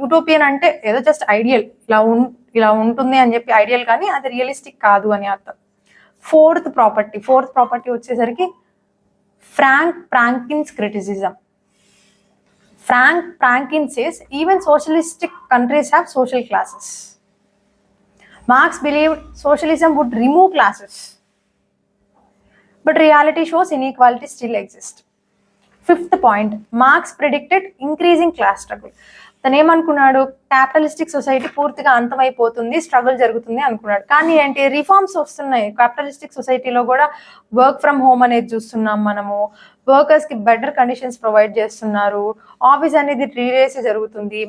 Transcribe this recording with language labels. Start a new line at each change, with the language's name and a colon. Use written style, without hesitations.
Telugu: Utopian అంటే ఏదో just ideal, ఇలా ఉంటుంది అని చెప్పి ఐడియల్, కానీ అది రియలిస్టిక్ కాదు అని అర్థం. ఫోర్త్ ప్రాపర్టీ వచ్చేసరికి ఫ్రాంకిన్స్ criticism.
English: Frankin says even socialistic countries have social classes. Marx believed socialism would remove classes, but reality shows inequality still exists. Fifth point, Marx predicted increasing class struggle.
Telugu: తను ఏమనుకున్నాడు, capitalistic society పూర్తిగా అంతమైపోతుంది, struggle జరుగుతుంది అనుకున్నాడు. కానీ ఏంటి, reforms వస్తున్నాయి. Capitalistic సొసైటీలో కూడా వర్క్ ఫ్రమ్ హోమ్ అనేది చూస్తున్నాం మనము. వర్కర్స్కి బెటర్ కండిషన్స్ ప్రొవైడ్ చేస్తున్నారు. ఆఫీస్ అనేది 3 days జరుగుతుంది.